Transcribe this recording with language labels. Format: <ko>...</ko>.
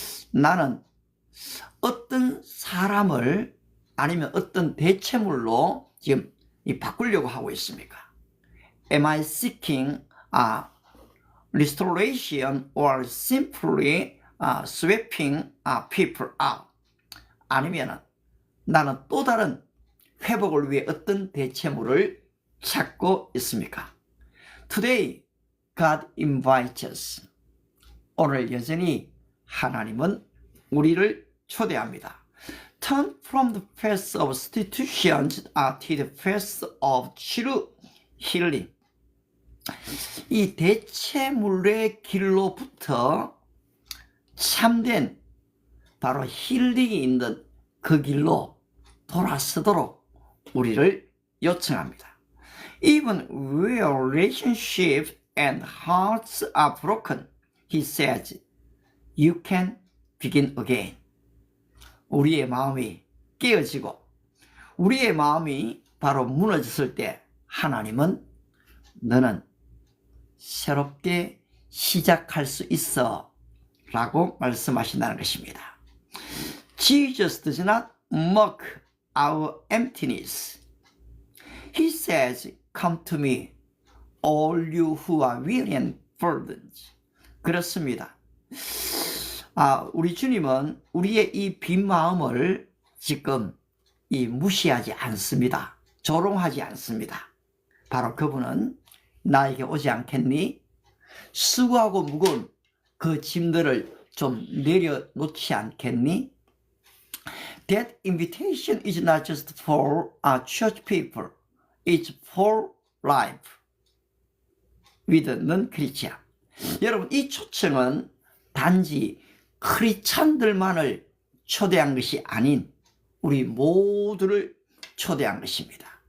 <ko>나는 어떤 사람을 아니면 어떤 대체물로 지금 바꾸려고 하고 있습니까?</ko> <en>Am I seeking restoration or simply sweeping people out?</en> <ko>아니면 나는 또 다른 회복을 위해 어떤 대체물을 찾고 있습니까?</ko> <en>Today, God invites us.</en> <ko>오늘 여전히 하나님은 우리를 초대합니다.</ko> <en>Turn from the path of substitutions to the path of true healing.</en> <ko>이 대체물의 길로부터 참된 바로 힐링이 있는 그 길로 돌아서도록 우리를 요청합니다.</ko> <en>Even where relationships and hearts are broken, he says, you can begin again.</en> <ko>우리의 마음이 깨어지고 우리의 마음이 바로 무너졌을 때 하나님은 너는 새롭게 시작할 수 있어 라고 말씀하신다는 것입니다.</ko> <en>Jesus does not mock our emptiness. He says, come to me, all you who are weary and burdened.</en> <ko>그렇습니다. 우리 주님은 우리의 이 빈 마음을 지금 무시하지 않습니다. 조롱하지 않습니다. 바로 그분은 나에게 오지 않겠니? 수고하고 무거운 그 짐들을 좀 내려놓지 않겠니?</ko> <en>That invitation is not just for church people. It's for life with non-Christian.</en> <ko>여러분, 이 초청은 단지 크리스찬들만을 초대한 것이 아닌 우리 모두를 초대한 것입니다.</ko>